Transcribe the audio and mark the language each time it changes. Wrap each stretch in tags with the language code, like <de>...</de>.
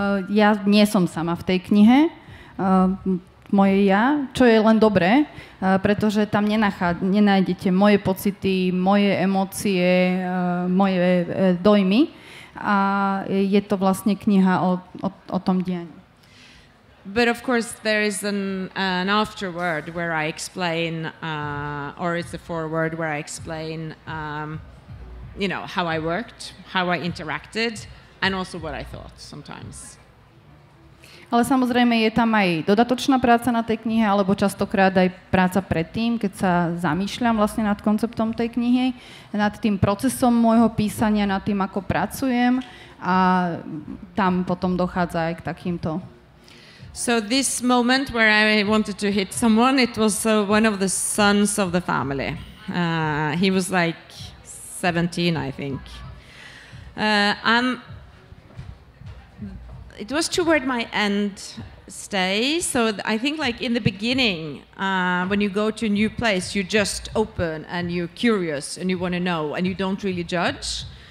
<sk>Ja nie som sama v tej knihe, moje ja, čo je len dobré, pretože tam nenájdete moje pocity, moje emócie, moje dojmy a je to vlastne kniha o tom dianí.</sk> <en>But of course there is an afterword where I explain, or it's a foreword where I explain, how I worked, how I interacted, and also what I thought sometimes.</en> <sk>Ale samozrejme je tam aj dodatočná práca na tej knihe, alebo častokrát aj práca predtým, keď sa zamýšľam vlastne nad konceptom tej knihy, nad tým procesom môjho písania, nad tým, ako pracujem a tam potom dochádza aj k takýmto.</sk> <en>So this moment where I wanted to hit someone, it was one of the sons of the family. He was like 17, I think. And it was toward my end stay, so I think like in the beginning, when you go to a new place, you're just open and you're curious and you want to know and you don't really judge.</en>